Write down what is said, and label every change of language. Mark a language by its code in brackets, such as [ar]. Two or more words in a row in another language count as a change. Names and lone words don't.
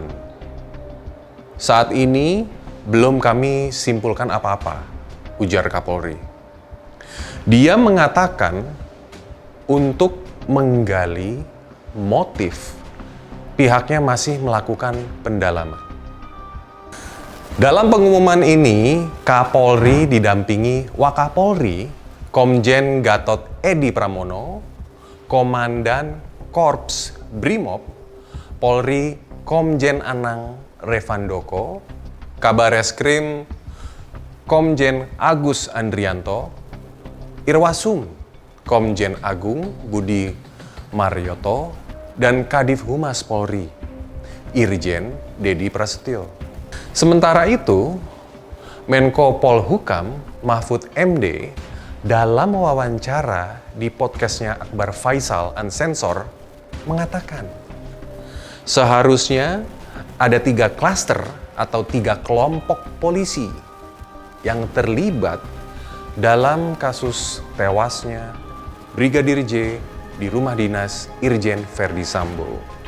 [id] Saat ini belum kami simpulkan apa-apa, ujar Kapolri. Dia mengatakan untuk menggali motif, pihaknya masih melakukan pendalaman. Dalam pengumuman ini, Kapolri didampingi Wakapolri, Komjen Gatot Edi Pramono, Komandan Korps Brimob, Polri Komjen Anang Revandoko, Kabareskrim Komjen Agus Andrianto, Irwasum Komjen Agung Budi Marioto, dan Kadif Humas Polri Irjen Dedi Prasetyo. Sementara itu, Menko Polhukam Mahfud MD dalam wawancara di podcastnya Akbar Faisal Unsensor mengatakan seharusnya ada 3 klaster atau 3 kelompok polisi yang terlibat dalam kasus tewasnya Brigadir J di rumah dinas Irjen Verdi Sambo.